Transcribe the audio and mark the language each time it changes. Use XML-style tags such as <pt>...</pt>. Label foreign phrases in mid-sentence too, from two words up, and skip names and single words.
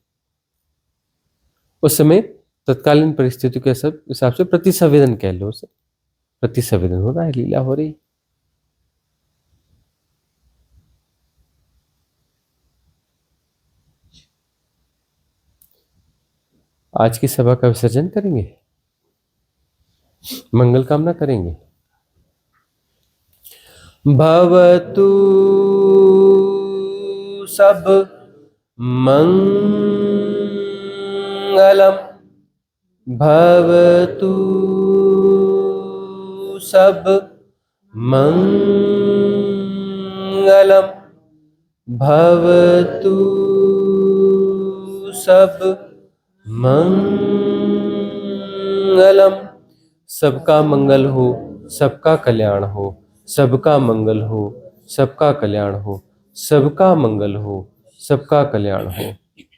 <hi>उस समय तत्कालीन परिस्थितियों के हिसाब से प्रतिसंवेदन कह लो उसे, प्रतिसंवेदन हो रहा है, लीला हो रही। आज की सभा का विसर्जन करेंगे, मंगल कामना करेंगे।</hi> <pi>भवतु सब मंगलम, भवतु सब मंगलम, भवतु सब मंगलम।</pi> <hi>सबका मंगल हो, सबका कल्याण हो, सबका मंगल हो, सबका कल्याण हो, सबका मंगल हो, सबका कल्याण हो।</hi>